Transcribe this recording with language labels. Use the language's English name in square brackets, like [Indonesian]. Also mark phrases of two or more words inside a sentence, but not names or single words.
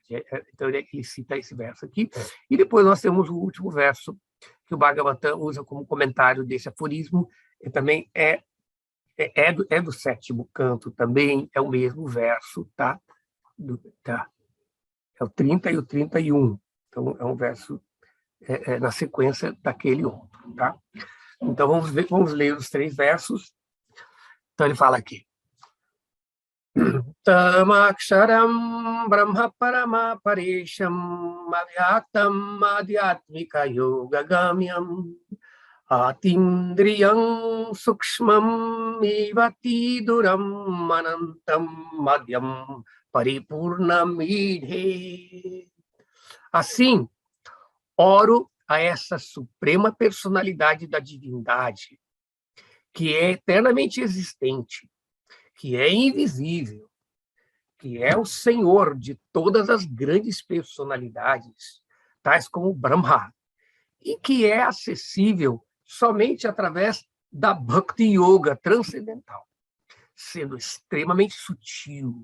[Portuguese] Então, ele cita esse verso aqui. E depois nós temos o último verso, que o Bhagavatam usa como comentário desse aforismo, e também é do 7º canto, também é o mesmo verso, tá? É o 30 e o 31. Então, é um verso na sequência daquele outro, tá? Então, vamos ler os 3 versos. Então, ele fala aqui. [Sanskrit] Tamaksharam Brahma Parama Paresham Avyaktam Adhyatmika Yoga Gamyam Atindriyam Sukshmam Ivati Duram Manantam Madhyam Paripurnam Idhe. [Portuguese] Assim, oro a essa suprema personalidade da divindade, que é eternamente existente, que é invisível, que é o Senhor de todas as grandes personalidades, tais como Brahma, e que é acessível somente através da [Sanskrit] Bhakti Yoga [Portuguese] transcendental, sendo extremamente sutil.